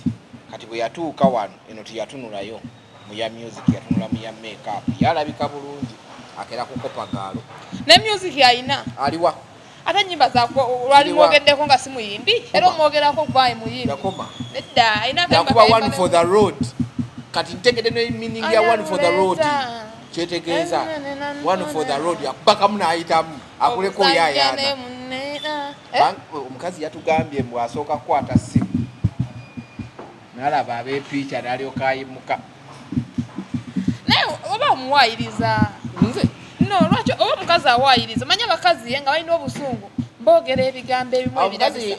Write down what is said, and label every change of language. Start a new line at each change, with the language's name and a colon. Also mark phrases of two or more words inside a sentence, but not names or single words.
Ganda: Kati bwe yatuuka wano eno teyatunulayo mu ya music, yatunula mu ya makeup. Yalabika bulungi akera kukopagaalo. Ne music alina? Aliwa. Ate nnyimba zaako lwali mwogeddeko nga si muyimbi? Era omwogerako gwayi muyimbi? Yakoma. Nedda alina yakuba
English: one for the road.
Ganda: Kati ntegedde ne meaning ya
English: one for the road.
Ganda: Kyetegeeza
English: one for the road
Ganda: yakubakamu n'ayitamu akuleko yayaana. Omukazi yatugambye mbu asooka kukwata ssimu n'alaba abeepiica n'alyoka ayimuka. Naye oba omuwaayiriza? Nze? No, lwaki oba omukazi awaayiriza? Manya abakazi nga balina obusungu boogera ebigambo ebimu ebirabisa.